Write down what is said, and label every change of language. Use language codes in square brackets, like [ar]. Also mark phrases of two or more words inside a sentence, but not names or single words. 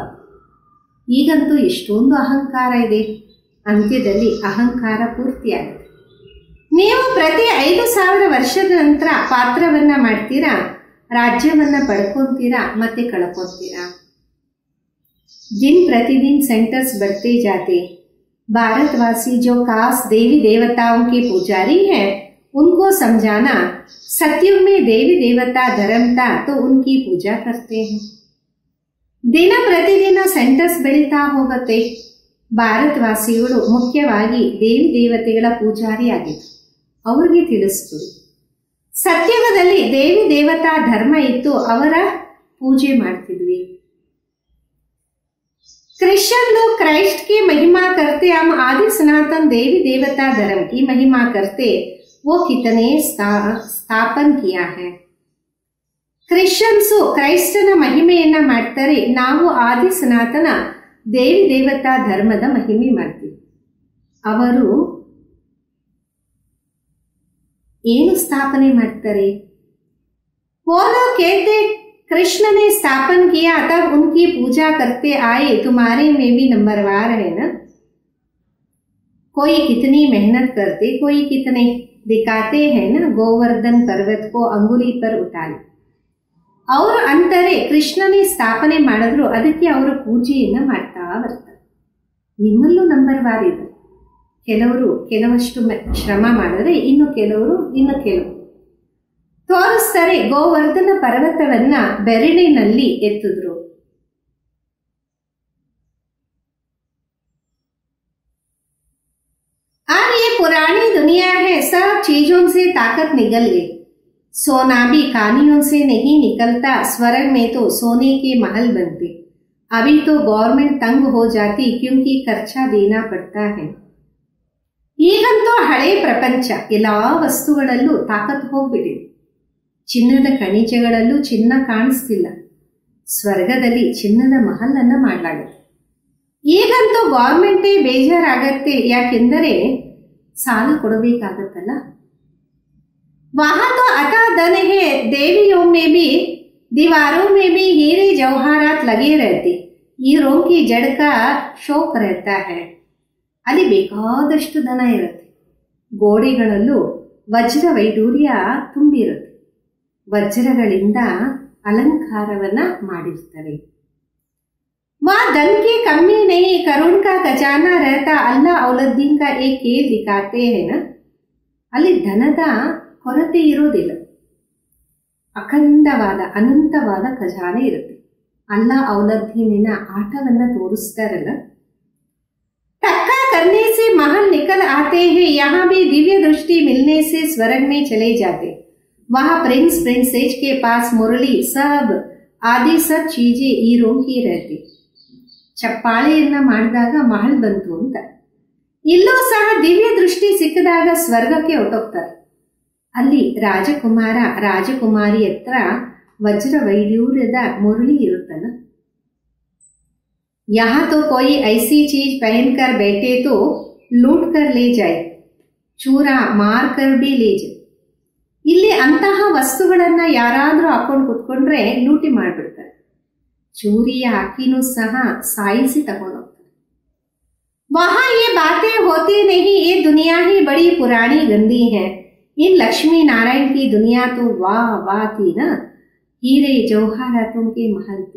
[kn] ಈಗಂತೂ ಎಷ್ಟೊಂದು ಅಹಂಕಾರ ಇದೆ, ಅಂತ್ಯದಲ್ಲಿ ಅಹಂಕಾರ ಪೂರ್ತಿಯಾಗುತ್ತೆ. ನೀವು ಪ್ರತಿ 5000 ವರ್ಷದ ನಂತರ ಪಾತ್ರವನ್ನ ಮಾಡ್ತೀರಾ, ರಾಜ್ಯವನ್ನ ಪಡ್ಕೊಂತೀರಾ, ಮತ್ತೆ ಕಳ್ಕೊಂತೀರಾ. [hi] दिन प्रतिदिन सेंटर्स बढ़ते जाते. भारतवासी जो खास देवी देवताओं के पुजारी हैं उनको समझाना, सतयुग में देवी देवता धर्म था तो उनकी पूजा करते हैं. [kn] ದಿನ ಪ್ರತಿದಿನ ಸೆಂಟರ್ಸ್ ಬೆಳೀತಾ ಹೋಗುತ್ತೆ. ಭಾರತವಾಸಿಗಳು ಮುಖ್ಯವಾಗಿ ದೇವಿ ದೇವತೆಗಳ ಪೂಜಾರಿಯಾಗಿತ್ತು. ಅವ್ರಿಗೆ ತಿಳಿಸ್ಕೊಡಿ, ಸತ್ಯುಗದಲ್ಲಿ ದೇವಿ ದೇವತಾ ಧರ್ಮ ಇತ್ತು, ಅವರ पूजे ಮಾಡ್ತಿದ್ವಿ. [hi] क्रिश्चियन लोग क्राइस्ट की महिमा करते, हम आदि सनातन देवी देवता धर्म की महिमा करते, वो कितने स्थापन किया है. [kn] ಕ್ರಿಶ್ಚಿಯನ್ಸು ಕ್ರೈಸ್ತನ ಮಹಿಮೆಯನ್ನ ಮಾಡ್ತಾರೆ, ನಾವು ಆದಿ ಸನಾತನ ದೇವಿ ದೇವತಾ ಧರ್ಮದ ಮಹಿಮೆ ಮಾಡ್ತೀವಿ. ಅವರು ಏನು ಸ್ಥಾಪನೆ ಮಾಡ್ತಾರೆ? [hi] वो लोग कहते कृष्ण ने स्थापन किया तब उनकी पूजा करते आए, तुम्हारे में भी नंबरवार है ना. कोई कितनी मेहनत करते, कोई कितने दिखाते हैं ना. गोवर्धन पर्वत को अंगुली पर उठा ले, [kn] ಅವರು ಅಂತಾರೆ ಕೃಷ್ಣನೇ ಸ್ಥಾಪನೆ ಮಾಡಿದ್ರು, ಅದಕ್ಕೆ ಅವರು ಪೂಜೆಯನ್ನ ಮಾಡ್ತಾ ಬರ್ತಾರೆ. ನಿಮ್ಮಲ್ಲೂ ನಂಬರ್ ವಾರ್ ಇದೆ. ಕೆಲವರು ಕೆಲವಷ್ಟು ಶ್ರಮ ಮಾಡಿದ್ರೆ, ಇನ್ನು ಕೆಲವರು ತೋರಿಸ್ತಾರೆ. ಗೋವರ್ಧನ ಪರ್ವತವನ್ನ ಬೆರಳಿನಲ್ಲಿ ಎತ್ತಿದ್ರು. [hi] आज ये पुरानी दुनिया है, सब चीजों से ताकत निकल गई. सोना भी कानियों से नहीं निकलता, स्वर्ग में तो सोने के महल बनते. अभी तो गवर्नमेंट तंग हो जाती क्योंकि खर्चा देना पड़ता है. [kn] ಈಗಂತೂ ಹಳೆ ಪ್ರಪಂಚ ಎಲ್ಲಾ ವಸ್ತುಗಳಲ್ಲೂ ತಾಕತ್ ಹೋಗ್ಬಿಟ್ಟಿದೆ. ಚಿನ್ನದ ಖನಿಜಗಳಲ್ಲೂ ಚಿನ್ನ ಕಾಣಿಸ್ತಿಲ್ಲ. ಸ್ವರ್ಗದಲ್ಲಿ ಚಿನ್ನದ ಮಹಲ್ ಅನ್ನ ಮಾಡಲಾಗುತ್ತೆ. ಈಗಂತೂ ಗವರ್ಮೆಂಟೇ ಬೇಜಾರಾಗತ್ತೆ, ಯಾಕೆಂದರೆ ಸಾಲ ಕೊಡಬೇಕಾಗತ್ತಲ್ಲ. [hi] वहां तो अता धन है, देवियों में भी दीवारों में भी हीरे जवाहरात लगे रहते, हीरों की जड़ का शौक रहता है. [kn] ಅಲ್ಲಿ ಬೇಕಾದಷ್ಟು ದನ ಇರುತ್ತೆ. ಗೋಡೆಗಳಲ್ಲೂ ವಜ್ರ ವೈಡೂರ್ಯ ತುಂಬಿರುತ್ತೆ. ವಜ್ರಗಳಿಂದ ಅಲಂಕಾರವನ್ನ ಮಾಡಿರ್ತಾರೆ. [hi] वहाँ धन की कमी नहीं, करुण का खजाना रहता, अल्लाह औलद्दीन का एक खेल दिखाते हैं ना. [kn] ಅಲ್ಲಿ ಧನದ ಕೊರತೆ ಇರೋದಿಲ್ಲ. ಅಖಂಡವಾದ ಅನಂತವಾದ ಖಜಾನೆ ಇರುತ್ತೆ. ಅಲ್ಲ ಔಲದ್ದಿನ ಆಟವನ್ನ ತೋರಿಸ್ತಾರಲ್ಲ. [hi] टक्का करने से महल निकल आते हैं, यहाँ भी दिव्य दृष्टि मिलने से स्वर्ग में चले जाते. वहाँ प्रिंस प्रिंसेस के पास मुरली सब आदि सब चीजें हीरो की रहती. [kn] ಚಪ್ಪಾಳೆಯನ್ನ ಮಾಡಿದಾಗ ಮಹಲ್ ಬಂತು ಅಂತ. ಇಲ್ಲೂ ಸಹ ದಿವ್ಯ ದೃಷ್ಟಿ ಸಿಕ್ಕಿದಾಗ ಸ್ವರ್ಗಕ್ಕೆ ಹೊರಟೋಗ್ತಾರೆ. ಅಲ್ಲಿ ರಾಜಕುಮಾರ ರಾಜಕುಮಾರಿ ಹತ್ರ ವಜ್ರ ವೈಡೂರ್ಯದ ಮುರಳಿ ಇರುತ್ತಲ್ಲ. [hi] यहाँ तो कोई ऐसी चीज पहनकर बैठे तो लूट कर ले जाए, चूरा मार कर भी ले जाए. [kn] ಇಲ್ಲಿ ಅಂತಹ ವಸ್ತುಗಳನ್ನ ಯಾರಾದ್ರೂ ಹಾಕೊಂಡು ಕುತ್ಕೊಂಡ್ರೆ ಲೂಟಿ ಮಾಡ್ಬಿಡ್ತಾರೆ. ಚೂರಿಯ ಹಾಕಿನೂ ಸಹ ಸಾಯಿಸಿ ತಗೊಂಡೋಗ್ತಾರೆ. [hi] वहां ये बातें होती नहीं, ये दुनिया ही बड़ी पुरानी गंदी है. इन लक्ष्मी नारायण की दुनिया तो वाह वाह थी ना, हीरे जवाहरातों के महल थी.